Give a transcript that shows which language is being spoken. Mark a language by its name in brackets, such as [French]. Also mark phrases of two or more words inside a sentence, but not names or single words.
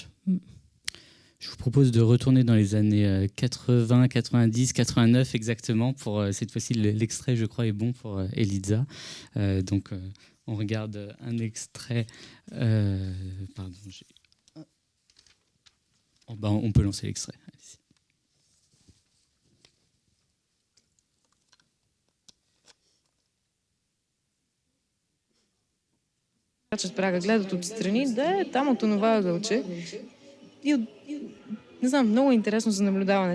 [French] Je vous propose de retourner dans les années 80, 90, 89 exactement. Pour cette fois-ci, l'extrait, je crois, est bon pour Eliza. Donc, on regarde un extrait. Pardon. On peut lancer l'extrait. Allez-y. [Bulgarian] Крачат прага, гледат отстрани, да е там от онова ъгълче. И не знам, много интересно за наблюдаване.